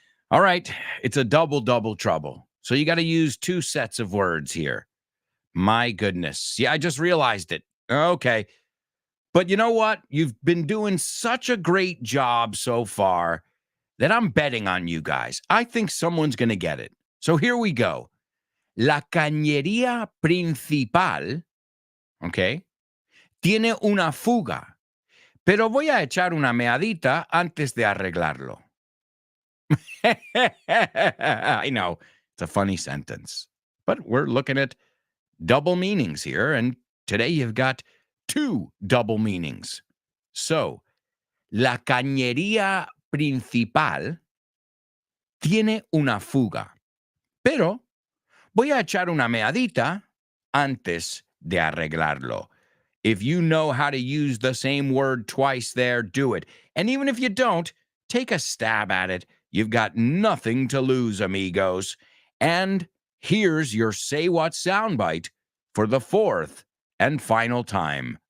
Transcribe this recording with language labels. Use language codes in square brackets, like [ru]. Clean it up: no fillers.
[en] All right. It's a double trouble. So you got to use two sets of words here. My goodness. Yeah, I just realized it. Okay. But you know what? You've been doing such a great job so far that I'm betting on you guys. I think someone's going to get it. So here we go. [es] La cañería principal, okay, tiene una fuga, pero voy a echar una meadita antes de arreglarlo. [en] I know, it's a funny sentence, but we're looking at double meanings here, and today you've got two double meanings. [es] So, la cañería principal tiene una fuga, pero voy a echar una meadita antes de arreglarlo. [en] If you know how to use the same word twice there, do it. And even if you don't, take a stab at it. You've got nothing to lose, amigos. And here's your Say What soundbite for the fourth and final time.